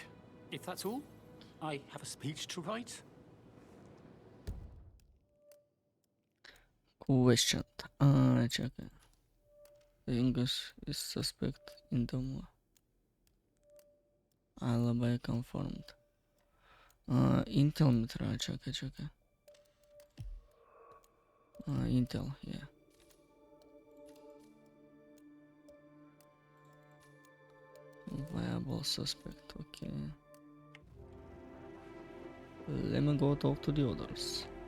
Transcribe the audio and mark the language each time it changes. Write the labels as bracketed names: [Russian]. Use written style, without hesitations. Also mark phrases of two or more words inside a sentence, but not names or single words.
[English] If that's all, I have a speech to write. Question. [Bulgarian] Чакай. [English] English is suspect in the alibi confirmed. [Bulgarian] Intel ми трябва, чакай. [English] Intel, yeah. Viable suspect, okay. Let me go talk to the others.